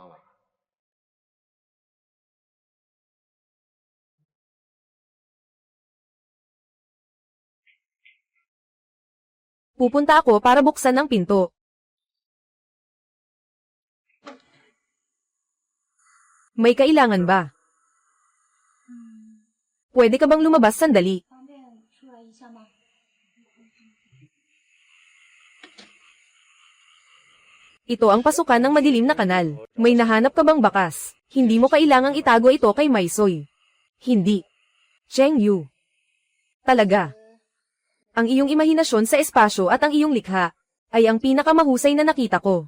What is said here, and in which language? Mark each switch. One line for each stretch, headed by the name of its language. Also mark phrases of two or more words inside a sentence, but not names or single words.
Filipino: Pupunta ako para buksan ang pinto. May kailangan ba? Pwede ka bang lumabas sandali?
Chinese: 方便出来一下吗？
Filipino: Ito ang pasukan ng madilim na kanal. May nahanap ka bang bakas? Hindi mo kailangang itago ito kay Maisoy. Hindi. Cheng Yu. Talaga. Ang iyong imahinasyon sa espasyo at ang iyong likha ay ang pinakamahusay na nakita ko.